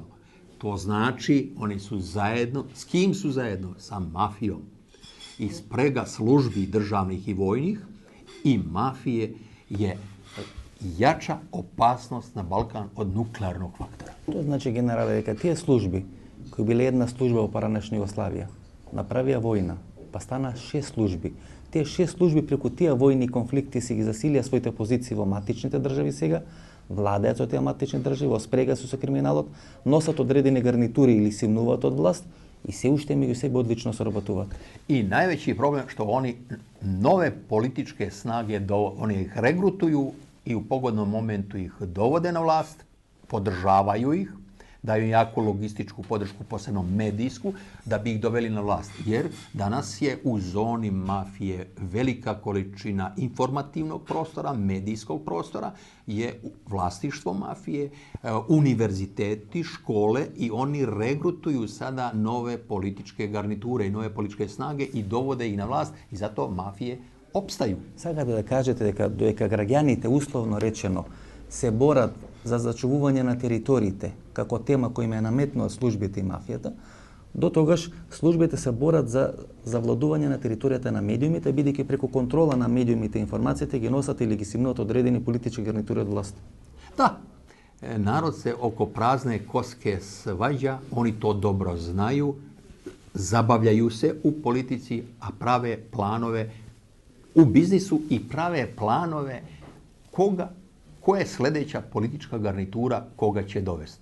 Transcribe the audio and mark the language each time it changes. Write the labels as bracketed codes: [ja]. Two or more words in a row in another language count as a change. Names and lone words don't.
[sr] To znači, oni su zajedno, s kim su zajedno? Sa mafijom. I sprega službi državnih i vojnih i mafije je jača opasnost na Balkan od nuklearnog faktora. To znači, generale, [mk] дека тие служби, кои биле една служба во поранешна Југославија, направија војна, па стана 6 служби. Тие 6 служби преку тие војни конфликти си ги засилија своите позиции во матичните држави сега, владеат со тие матични држави, во спрега со криминалот, носат одредени гарнитури или симнуваат од власт и се уште меѓу себе одлично соработуваат. [sr] I najveći problem što oni nove političke snage, oni ih regrutuju i u pogodnom momentu ih dovode na vlast, podržavaju ih, daju im jaku logističku podršku, posebno medijsku, da bi ih doveli na vlast. Jer danas je u zoni mafije velika količina informativnog prostora, medijskog prostora, je vlasništvo mafije, univerziteti, škole i oni regrutuju sada nove političke garniture i nove političke snage i dovode ih na vlast i zato mafije opstaju. [mk] Сакате да кажете дека граѓаните, условно речено, се борат за зачувување на териториите како тема која им е наметнува службите и мафијата, до тогаш службите се борат за завладување на територијата на медиумите, бидејќи преку контрола на медиумите и информациите ги носат или ги симнуваат одредени политички гарнитури од власт. [sr] Da, narod se oko prazne koske svađa, oni to dobro znaju, zabavljaju se u politici, a prave planove u biznisu i prave planove koja je sljedeća politička garnitura koga će dovesti.